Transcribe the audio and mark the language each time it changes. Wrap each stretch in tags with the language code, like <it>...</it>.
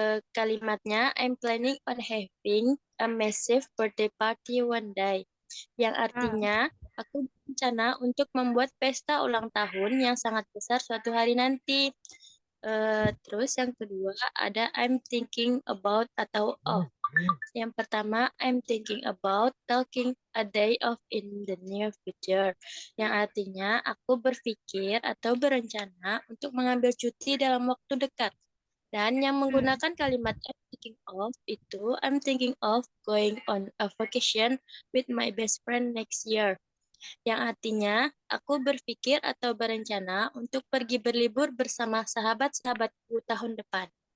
<id>Kalimatnya</id> <en>I'm planning on having a massive birthday party one day.</en> <id>Yang artinya aku berencana untuk membuat pesta ulang tahun yang sangat besar suatu hari nanti. Terus yang kedua ada I'm thinking about atau of. Yang pertama,</id> <en>I'm thinking about taking a day off in the near future.</en> <id>Yang artinya, aku berpikir atau berencana untuk mengambil cuti dalam waktu dekat. Dan yang menggunakan kalimat</id> <en>I'm thinking of</en> <id>itu,</id> <en>I'm thinking of going on a vacation with my best friend next year.</en> <id>Yang artinya, aku berpikir atau berencana untuk pergi berlibur bersama sahabat-sahabatku tahun depan.</id>